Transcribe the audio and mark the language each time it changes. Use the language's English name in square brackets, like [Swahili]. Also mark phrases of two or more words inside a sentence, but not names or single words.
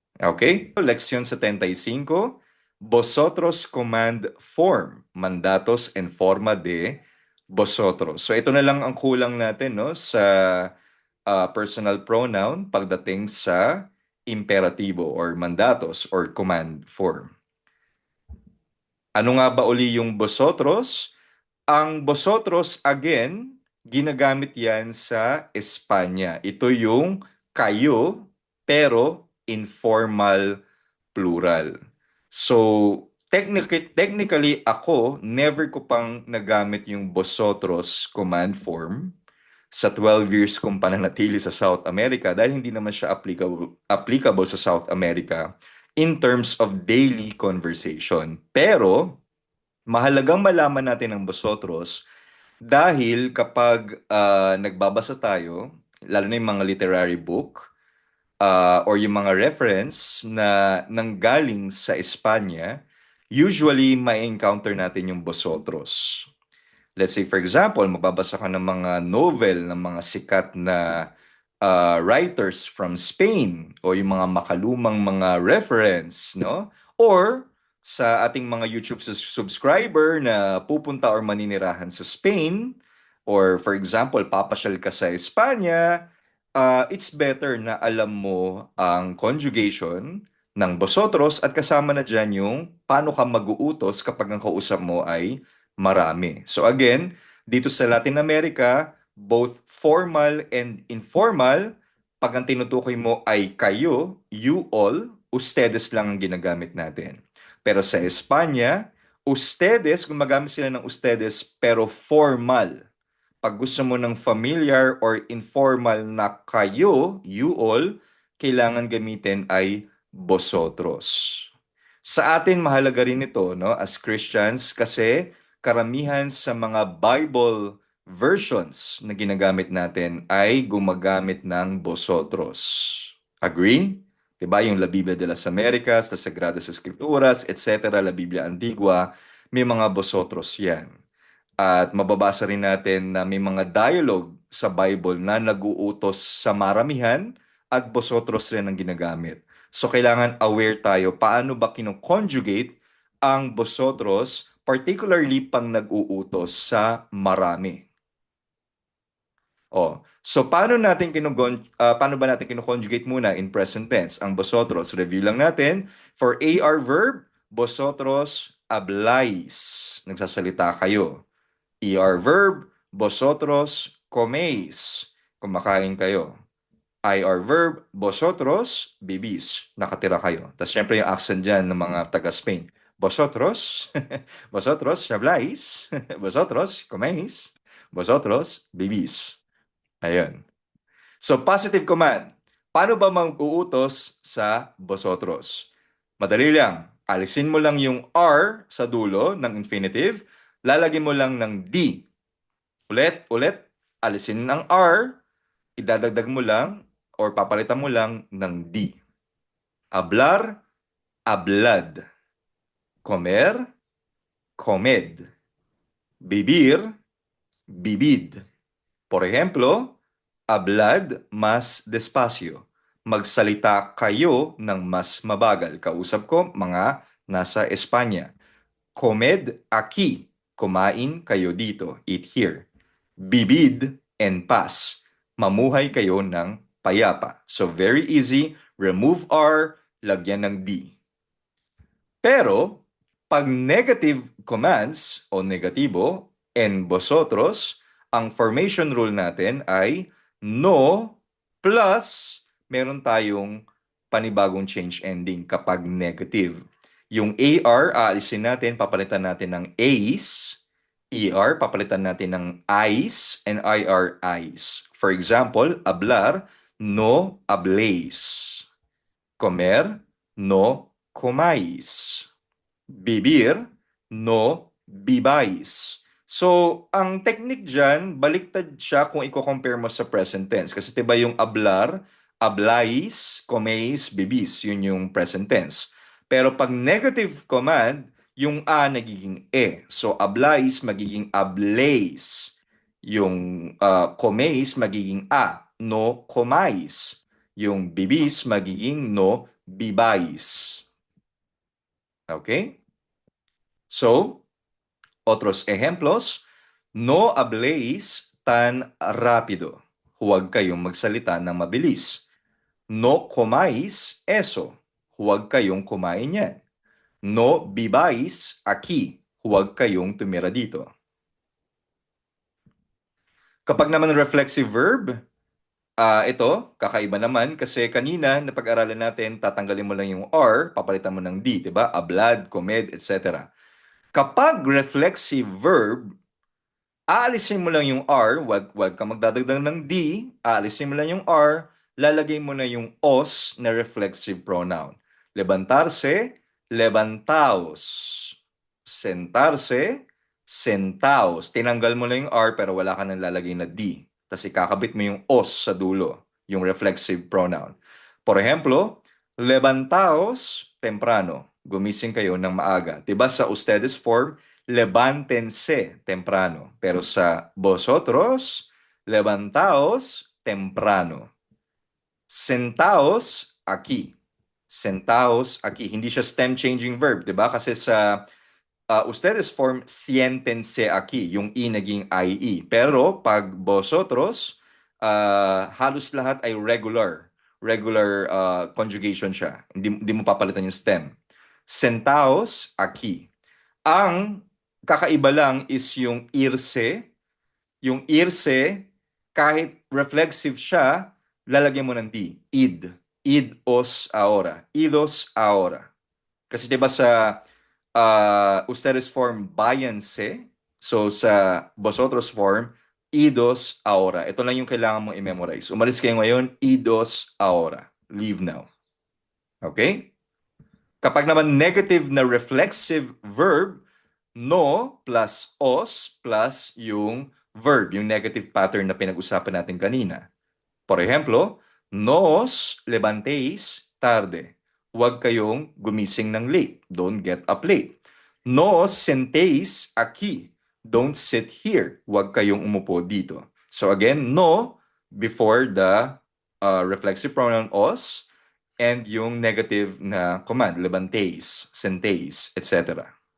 [Filipino] Okay? Leksyon 75, vosotros [English] command form, [Spanish] mandatos en forma de vosotros. [Filipino] So ito na lang ang kulang natin no sa [English] personal pronoun [Filipino] pagdating sa imperatibo or mandatos or [English] command form. [Filipino] Ano nga ba uli yung vosotros? Ang vosotros, again, ginagamit yan sa Espanya. Ito yung kayo, pero informal plural. So, technically ako, never ko pang nagamit yung vosotros [English] command form [Filipino] sa 12 years kong pananatili sa South America dahil hindi naman siya applicable sa South America [English] in terms of daily conversation. [Filipino] Pero, mahalagang malaman natin ang vosotros dahil kapag nagbabasa tayo, lalo na yung mga [English] literary book, [Filipino] or yung mga reference na nanggaling sa Espanya, usually may encounter natin yung vosotros. [English] Let's say for example, [Filipino] magbabasa ka ng mga novel ng mga sikat na [English] writers from Spain [Filipino] o yung mga makalumang mga reference, no? Or sa ating mga YouTube subscriber na pupunta or maninirahan sa Spain, or [English] for example, [Filipino] papasyal ka sa Espanya, [English] it's better [Filipino] na alam mo ang conjugation ng vosotros at kasama na dyan yung paano ka mag-uutos kapag ang kausap mo ay marami. [English] So again, [Filipino] dito sa [English] Latin America, both formal and informal, [Filipino] pag ang tinutukoy mo ay kayo, [English] you all, [Filipino] ustedes lang ang ginagamit natin. Pero sa Espanya, ustedes, gumagamit sila ng ustedes pero formal. Pag gusto mo ng familiar or informal na kayo, [English] you all, [Filipino] kailangan gamitin ay vosotros. Sa atin, mahalaga rin ito, no, [English] as Christians, [Filipino] kasi karamihan sa mga [English] Bible versions [Filipino] na ginagamit natin ay gumagamit ng vosotros. Agree? Diba? Yung La Biblia de las Americas, las Sagradas Escrituras, etc., La Biblia Antigua, may mga vosotros yan. At mababasa rin natin na may mga dialogue sa Bible na nag-uutos sa maramihan at vosotros rin ang ginagamit. So kailangan aware tayo paano ba kino-conjugate ang vosotros, particularly pang nag-uutos sa marami. Oh, so paano ba natin kino-conjugate muna in [English] present tense [Filipino] ang vosotros? Review lang natin. [English] For AR verb, [Spanish] vosotros hablais. [Filipino] Nagsasalita kayo. [English] ER verb, [Spanish] vosotros coméis. [Filipino] Kumakain kayo. [English] IR verb, [Spanish] vosotros vivís. [Filipino] Nakatira kayo. Tapos syempre yung accent dyan ng mga taga-Spain. [Spanish] Vosotros, vosotros habláis, vosotros coméis, vosotros vivís. [English] Ayun. So, positive command. [Filipino] Paano ba mag-uutos sa vosotros? Madali lang. Alisin mo lang yung R sa dulo ng infinitive. Lalagyan mo lang ng D. Ulit, ulit. Alisin ang R. Idadagdag mo lang or papalitan mo lang ng D. [Spanish] Hablar, hablad. Comer, comed. Vivir, vivid. Por ejemplo, hablad más despacio. [Filipino] Magsalita kayo ng mas mabagal. Kausap ko, mga nasa Espanya. [Spanish] Comed aquí. [Filipino] Kumain kayo dito. [English] Eat here. [Spanish] Vivid en paz. [Filipino] Mamuhay kayo ng payapa. [English] So very easy. Remove R, [Filipino] lagyan ng D. Pero, pag negative commands o negatibo, [Spanish] en vosotros, [Filipino] ang [English] formation rule [Filipino] natin ay no plus meron tayong panibagong [English] change ending [Filipino] kapag negative. Yung AR, aalisin natin, papalitan natin ng ACE. ER, papalitan natin ng eyes and IR, eyes. [English] For example, [Spanish] hablar, no habléis. Comer, no comáis. Vivir, no viváis. [Filipino] So, ang technique dyan, baliktad siya kung i-compare mo sa [English] present tense. [Filipino] Kasi diba yung hablar, hablais, coméis, vivís. Yun yung [English] present tense. [Filipino] Pero pag [English] negative command, [Filipino] yung a nagiging e. So, hablais magiging habléis. Yung coméis magiging a. [Spanish] No comáis. [Filipino] Yung vivís magiging no viváis. Okay? [Spanish] So, otros ejemplos, no habléis tan rápido. [Filipino] Huwag kayong magsalita ng mabilis. [Spanish] No comáis eso. [Filipino] Huwag kayong kumain yan. [Spanish] No viváis aquí. [Filipino] Huwag kayong tumira dito. Kapag naman [English] reflexive verb, [Filipino] ito, kakaiba naman kasi kanina napag-aralan natin, tatanggalin mo lang yung R, papalitan mo ng D, diba? [Spanish] Hablad, comed, etc. [Filipino] Kapag [English] reflexive verb, [Filipino] aalisin mo lang yung R, wag ka magdadagdag ng D, aalisin mo lang yung R, lalagay mo na yung os na [English] reflexive pronoun. [Spanish] Levantarse, levantaos. Sentarse, sentaos. [Filipino] Tinanggal mo lang yung R pero wala ka nang lalagay na D. Tapos ikakabit mo yung os sa dulo, yung [English] reflexive pronoun. [Spanish] Por ejemplo, levantaos temprano. [Filipino] Gumising kayo ng maaga. Diba sa ustedes form, [Spanish] levántense temprano. [Filipino] Pero sa vosotros, [Spanish] levantaos temprano. Sentaos aquí. Sentaos aquí. [Filipino] Hindi siya [English] stem changing verb, [Filipino] 'di ba? Kasi sa ustedes form [Spanish] siéntense aquí, [Filipino] yung i naging IE. Pero pag vosotros, halos lahat ay [English] regular conjugation [Filipino] siya. Hindi mo papalitan yung stem. [Spanish] Sentaos aquí. [Filipino] Ang kakaiba lang is yung irse. Yung irse, kahit reflexive siya, lalagyan mo ng D. [Spanish] Id. Id-os ahora. Idos ahora. [Filipino] Kasi diba sa ustedes form váyanse, so sa vosotros form, [Spanish] idos ahora. [Filipino] Ito lang yung kailangan mong i-memorize. Umalis kayo ngayon, [Spanish] idos ahora. [English] Leave now. [Filipino] Okay? Kapag naman negative na [English] reflexive verb, [Filipino] no plus os plus yung verb, yung negative pattern na pinag-usapan natin kanina. [Spanish] Por ejemplo, nos levantéis tarde. [Filipino] Huwag kayong gumising ng late. [English] Don't get up late. [Spanish] Nos sentéis aquí. [English] Don't sit here. [Filipino] Huwag kayong umupo dito. [English] So again, no before the reflexive pronoun os and yung negative na command, levantéis, sentéis, etc.